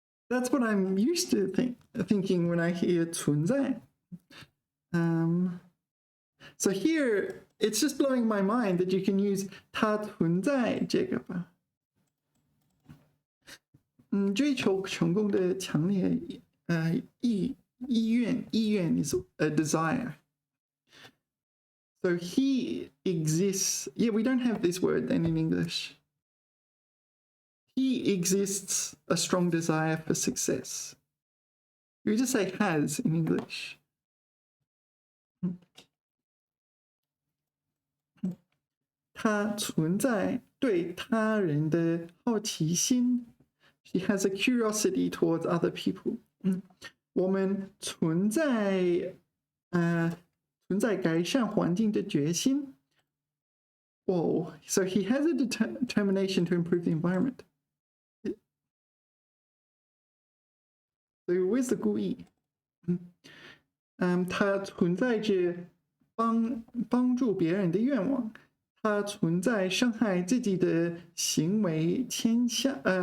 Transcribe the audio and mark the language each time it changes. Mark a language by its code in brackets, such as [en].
[en] That's what I'm used to thinking when I hear 存在。 So here, it's just blowing my mind that you can use [zh] 它存在这个吧。追求成功的强烈意愿 [en] is a desire. So he exists. Yeah, we don't have this word then in English. He exists a strong desire for success. You just say has in English. [zh] 他存在对他人的好奇心。 [en] She has a curiosity towards other people. [zh] 我们存在改善环境的决心。 [en] Whoa, so he has a determination to improve the environment. So where's the 故意？ [zh] 他存在着帮助别人的愿望。它存在伤害自己的行为倾向。